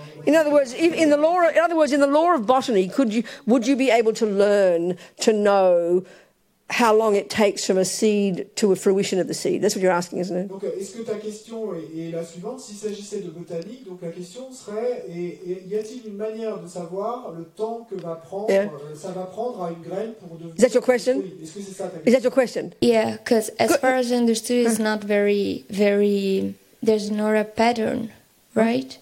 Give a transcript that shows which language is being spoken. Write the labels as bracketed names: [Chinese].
[English] In other words, in the law of botany, would you be able to learn to know how long it takes from a seed to a fruition of the seed? That's what you're asking, isn't it? [French] Donc, est-ce que ta question est la suivante? S'il s'agissait de botanique, donc la question serait y a-t-il une manière de savoir le temps que ça va prendre à une graine pour devenir? [English] Is that your question? [French] Oui. Est-ce que c'est ça ta question? [English] Is that your question? Yeah, because as far as I understood, it's not very. There's not a pattern, right?